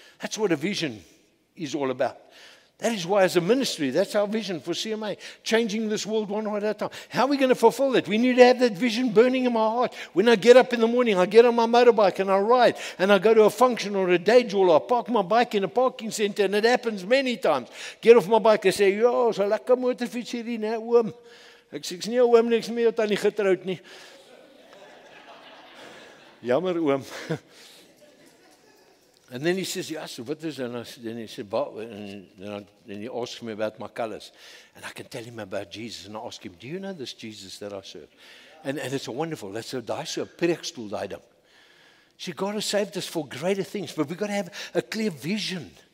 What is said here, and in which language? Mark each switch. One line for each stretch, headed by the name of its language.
English: That's what a vision is all about. That is why as a ministry, that's our vision for CMA, changing this world one heart at a time. How are we going to fulfill it? We need to have that vision burning in my heart. When I get up in the morning, I get on my motorbike and I ride, and I go to a function or a day job, or I park my bike in a parking center, and it happens many times. Get off my bike and say,
Afrikaans: "Yo, so lekker motorfiets hierdie, né, oom." Ek sê, "Ek's nie 'n oom nie, ek's nie jou tannie getroud nie." Jammer, oom.
English: And then he says, yes, what is it? And then he said, then he asked me about my colors. And I can tell him about Jesus. And I ask him, do you know this Jesus that I serve? And it's a wonderful, that's a preekstoel,
Afrikaans: daai ding.
English: See, God has saved us for greater things, but we've got to have a clear vision.